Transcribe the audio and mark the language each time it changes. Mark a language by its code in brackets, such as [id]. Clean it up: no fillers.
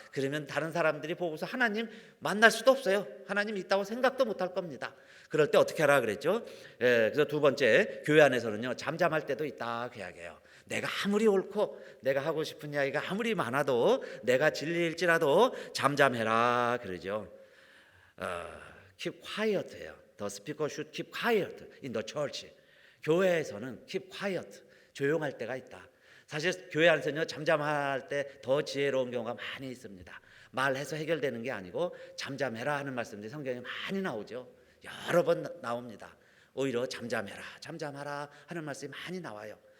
[ko] 그러면 다른 사람들이 보고서 하나님 만날 수도 없어요. 하나님 있다고 생각도 못할 겁니다. 그럴 때 어떻게 하라 그랬죠? 그래서 두 번째 교회 안에서는요 잠잠할 때도 있다 그 이야기예요. 내가 아무리 옳고 내가 하고 싶은 이야기가 아무리 많아도 내가 진리일지라도 잠잠해라 그러죠. [en] Keep quiet예요. The speaker should keep quiet in the church. [ko] 교회에서는 [en] keep quiet, [ko] 조용할 때가 있다. 사실 교회 안에서는요 잠잠할 때 더 지혜로운 경우가 많이 있습니다. 말해서 해결되는 게 아니고 잠잠해라 하는 말씀들이 성경에 많이 나오죠. 여러 번 나옵니다. 오히려 잠잠하라 하는 말씀이 많이 나와요.